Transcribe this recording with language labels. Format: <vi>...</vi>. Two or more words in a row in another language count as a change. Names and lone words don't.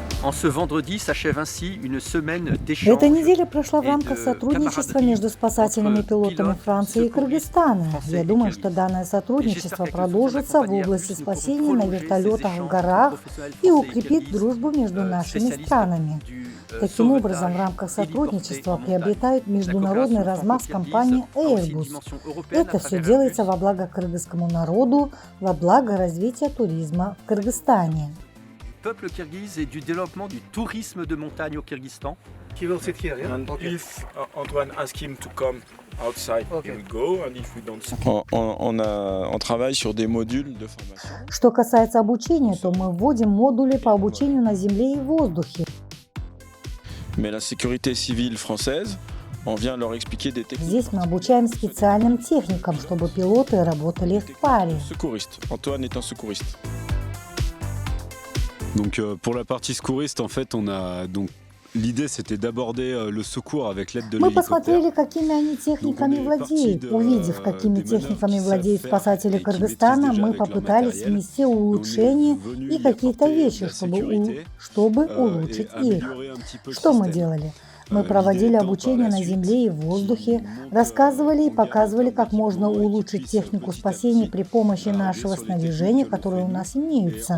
<fr>En ce vendredi s'achève ainsi une semaine d'échanges</fr> <ru>Эта неделя прошла в</ru> <fr>et</fr> <ru>рамках</ru> <fr>de</fr> <ru>сотрудничества</ru> <fr>camaraderie</fr> <ru>между спасательными</ru> <fr>entre</fr> <ru>пилотами</ru> <fr>pilotes,</fr> <ru>Франции и</ru> <fr>secouristes</fr> <ru>Кыргызстана.</ru> <fr>français</fr> <ru>Я</ru> <fr>et</fr> <ru>думаю, что</ru> <fr>kirghizes.</fr> <ru>данное</ru> <fr>Et j'espère</fr> <ru>сотрудничество</ru> <fr>qu'avec le soutien de la</fr> <ru>продолжится в</ru> <fr>compagnie</fr> <ru>области</ru> <fr>Airbus, nous pourrons</fr> <ru>спасения на</ru> <fr>prolonger ces</fr> <ru>вертолетах в</ru> <fr>échanges</fr> <ru>горах</ru> <fr>entre professionnels</fr> <ru>и</ru> <fr>français et</fr> <ru>укрепит</ru> <fr>kirghizes,</fr> <ru>дружбу между нашими</ru> <fr>spécialistes</fr> <ru>странами.</ru> <fr>du</fr> <ru>Таким образом, в</ru> <fr>sauvetage</fr> <ru>рамках</ru> <fr>héliporté</fr> <ru>сотрудничества</ru> <fr>en montagne.</fr> <ru>приобретает</ru> <fr>La</fr> <ru>международный</ru> <fr>coopération</fr> <ru>размах</ru> <fr>franco-kirghize</fr> <ru>компании</ru> <fr>a aussi une</fr> <ru>Airbus.</ru> <fr>dimension européenne à</fr> <ru>Это все</ru> <fr>travers</fr> <ru>делается</ru> <fr>Airbus.</fr> <ru>во благо кыргызскому народу, во благо развития туризма в Кыргызстане.</ru> <fr>Peuple kirghize et du développement du tourisme de montagne au Kyrgyzstan.</fr> <en>He will sit here, yeah? And Okay. if Antoine asks him to come outside, Okay. he will go. And if we don't,</en> <fr>On travaille sur des modules de formation.</fr> <ru>Что касается обучения, то мы вводим модули по обучению на земле и в воздухе.</ru> <fr>Mais la sécurité civile française, on vient leur expliquer des techniques.</fr> <ru>Здесь мы обучаем специальным техникам, чтобы пилоты работали в паре.</ru> <fr>Secouriste. Antoine est un secouriste. Donc pour la partie secouriste, en fait, on a donc l'idée c'était d'aborder le secours avec l'aide de</fr> <ru>Мы</ru> <fr>l'hélicoptère.</fr> <ru>посмотрели, какими они техниками владеют. Увидев, какими техниками владеют спасатели Кыргызстана, мы попытались внести улучшения и какие-то вещи, чтобы улучшить их. Что мы делали? Мы проводили обучение на земле и в воздухе, рассказывали и показывали, как можно улучшить технику спасения при помощи нашего снаряжения, которое у нас имеется.</ru>